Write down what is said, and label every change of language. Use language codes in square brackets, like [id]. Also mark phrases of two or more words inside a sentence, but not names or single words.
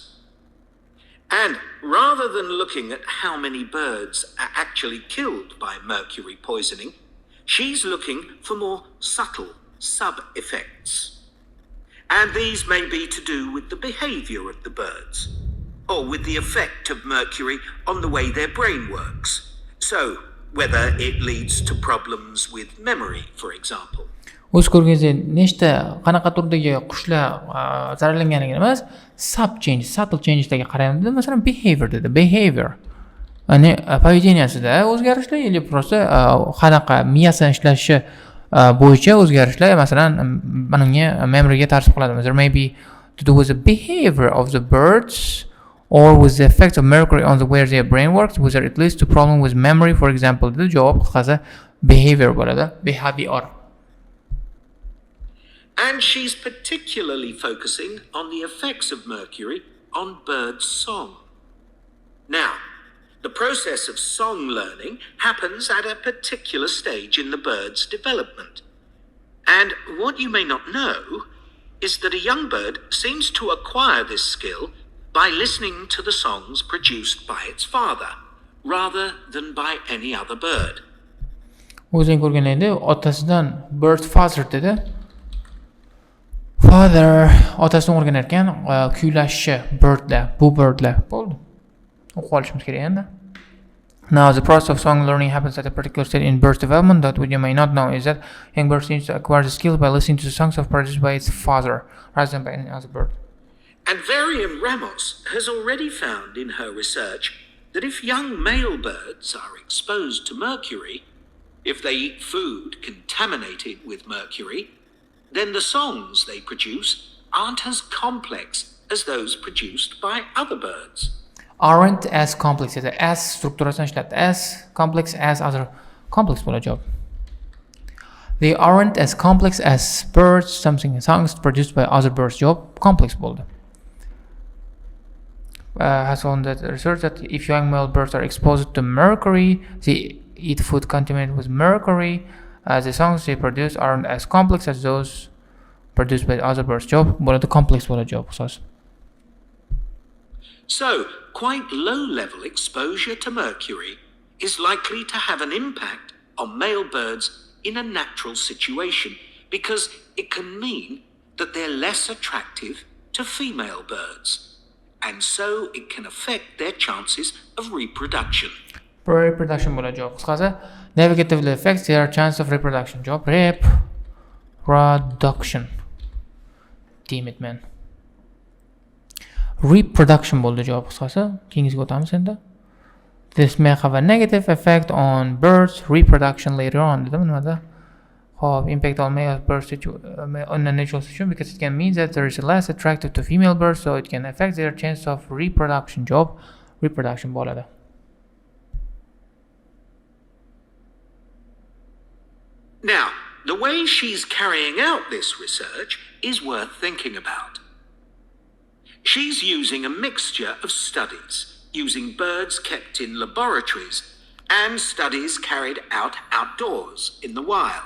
[en] And rather than looking at how many birds are actually killed by mercury poisoning, she's looking for more subtle sub-effects. And these may be to do with the behavior of the birds, or with the effect of mercury on the way their brain works. So, whether it leads to problems with memory, for example. [uz] O'z ko'rgingizda nechta qanaqa turdagi qushlar zararlanganligini emas, [en] subtle changeslarga [uz] qaraymiz. Masalan, behavior dedi. Behavior. Ya'ni поведениясida o'zgarishlar yoki просто qanaqa miyasining ishlashi bo'yicha o'zgarishlar, masalan, bunga memoryga ta'sir qiladi. [en] There may be to do with the behavior of the birds or with the effects of mercury on the way their brain works, whether it leads to problem with memory, for example. [uz] The javob qisqasi behavior bo'ladi. [en] Behavior. And she's particularly focusing on the effects of mercury on bird song. Now, the process of song learning happens at a particular stage in the bird's development. And what you may not know is that a young bird seems to acquire this skill by listening to the songs produced by its father, rather than by any other bird. [uz] O'zing ko'rganingda otasidan [en] bird father [uz] dedi. Father otasidan o'rganar ekan kuylashni birdlar, bu birdlar bo'ldi. O'qib olishimiz kerak endi. [en] Now, the process of song learning happens at a particular stage in bird's development. That what you may not know is that young bird seems to acquire the skill by listening to the songs produced by its father, rather than by any other bird. And Varian Ramos has already found in her research that if young male birds are exposed to mercury, if they eat food contaminated with mercury, then the songs they produce aren't as complex as those produced by other birds. Aren't as complex as [uz] strukturasini ishlatdi. [en] As complex as other complex [uz] bo'ladi javob. [en] They aren't as complex as birds, songs produced by other birds. [uz] Javob complex bo'ldi. [en] has found that research that if young male birds are exposed to mercury, they eat food contaminated with mercury. The songs they produce aren't as complex as those produced by other birds. [uz] Javob bo'ladi, complex bo'ladi javob hisob. [en] So, quite low-level exposure to mercury is likely to have an impact on male birds in a natural situation because it can mean that they're less attractive to female birds, and so it can affect their chances of reproduction. [uz] Reproduction bo'ladi javob. Qisqasi, [en] negatively affects their chance of reproduction. [uz] Javob reproduction. [en] Damn it, man. [uz] Reproduction bo'ldi javob qisqasi. Keyingisiga o'tamiz endi. [en] This may have a negative effect on birds' reproduction later on. [uz] Dedim nimada? Hop, [en] impact on male birds on a natural situation because it can mean that there is less attractive to female birds, so it can affect their chance of reproduction. [uz] Javob reproduction bo'ladi. [en] Now, the way she's carrying out this research is worth thinking about. She's using a mixture of studies, using birds kept in laboratories and studies carried out outdoors in the wild.